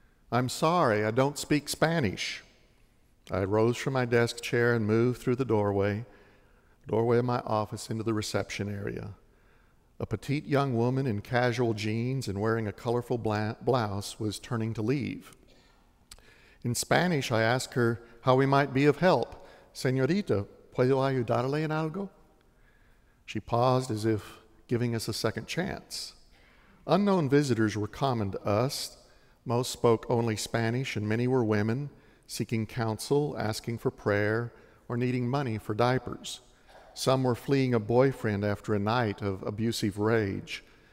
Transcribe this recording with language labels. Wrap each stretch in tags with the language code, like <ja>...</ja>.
<en>"I'm sorry, I don't speak Spanish." I rose from my desk chair and moved through the doorway of my office into the reception area. A petite young woman in casual jeans and wearing a colorful blouse was turning to leave. In Spanish, I asked her how we might be of help.</en> <es>"Señorita, ¿puedo ayudarle en algo?"</es> <en>She paused as if giving us a second chance. Unknown visitors were common to us. Most spoke only Spanish, and many were women seeking counsel, asking for prayer, or needing money for diapers. Some were fleeing a boyfriend after a night of abusive rage.</en>